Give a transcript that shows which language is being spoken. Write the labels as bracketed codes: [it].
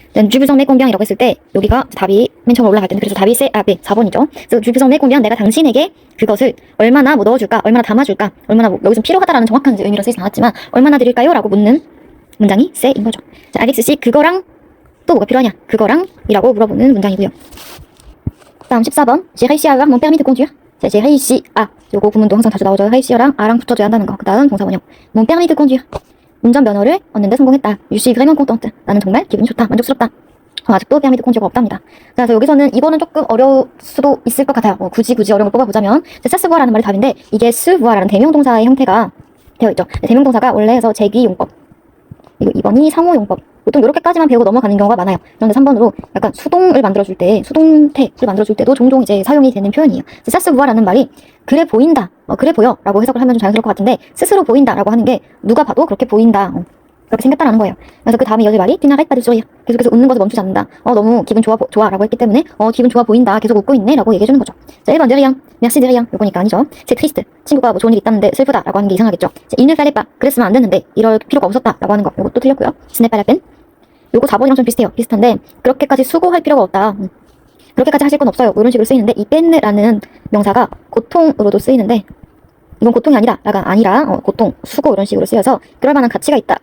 [ko] 주부성 내 꽁비앙이라고 했을 때 여기가 답이 맨 처음 올라갈 때는 그래서 답이 네 4번이죠. 그래서 주부성 내 꽁비앙 내가 당신에게 그것을 얼마나 뭐 넣어줄까, 얼마나 담아줄까, 얼마나 뭐 여기서 필요하다라는 정확한 의미로 쓰이지 않았지만 얼마나 드릴까요? 라고 묻는 문장이 쎄인 거죠. 자, 알렉스 씨 그거랑 또 뭐가 필요하냐? 그거랑 이라고 물어보는 문장이고요. [fr] 다음 14번 J'ai réussi à avoir mon permis de conduire. [ko] 자, [fr] J'ai réussi à [ko] 요거 구문도 항상 자주 나오죠. réussi랑 a랑 붙어줘야 한다는 거. 그 다음 동사원형 [fr] mon permis de conduire. [ko] 운전면허를 얻는데 성공했다. [fr] Je suis vraiment contente. [ko] 나는 정말 기분이 좋다. 만족스럽다. 아직도 [fr] permis de conduire [ko] 가 없답니다. 그래서 여기서는 이거는 조금 어려울 수도 있을 것 같아요. 굳이 어려운 걸 뽑아보자면 [fr] ça se voit [ko] 라는 말이 답인데 이게 se voit라는 대명동사의 형태가 되어 있죠. 대명동사가 원래 해서 제기용법 그리고 2번이 상호용법 보통 이렇게까지만 배우고 넘어가는 경우가 많아요. 그런데 3번으로 약간 수동을 만들어줄 때 수동태를 만들어줄 때도 종종 이제 사용이 되는 표현이에요. [fr] ça se voit [ko] 라는 말이 그래 보인다, 그래 보여 라고 해석을 하면 좀 자연스러울 것 같은데 스스로 보인다 라고 하는 게 누가 봐도 그렇게 보인다 그렇게 생겼다라는 거예요. 그래서 그 다음에 이어질 말이 [fr] tu n'arrêtes pas de sourire. [ko] 계속해서 웃는 것을 멈추지 않는다. 너무 기분 좋아 라고 했기 때문에 기분 좋아 보인다 계속 웃고 있네 라고 얘기해주는 거죠. 자 1번 de rien, [fr] merci de rien [ko] 요거니까 아니죠. [fr] c'est triste [ko] 친구가 뭐 좋은 일 있다는데 슬프다 라고 하는 게 이상하겠죠. [fr] il ne fallait pas [ko] 그랬으면 안 됐는데 이럴 필요가 없었다 라고 하는 거 요것도 틀렸고요. [fr] ce n'est pas la peine [ko] 요거 4번이랑 좀 비슷한데 그렇게까지 수고할 필요가 없다. 그렇게까지 하실 건 없어요. 이런 식으로 쓰이는데 이 pene라는 명사가 고통으로도 쓰이는데 이건 고통이 아니라 고통, 수고 이런 식으로 쓰여서 그럴 만한 가치가 있다.